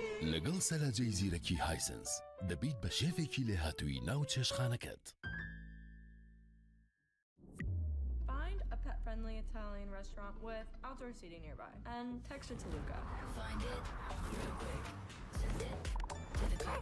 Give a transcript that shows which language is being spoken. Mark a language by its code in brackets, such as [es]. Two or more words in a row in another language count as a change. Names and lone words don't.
[ckb] لەگەڵ سەلاجەی زیرەکی هایسنس دەبیت بە شێفێکی لێهاتووی ناو چێشخانەکەت. [en] Find a pet-friendly Italian restaurant with outdoor seating nearby and text it to Luca. Find it real quick. Send it to the click.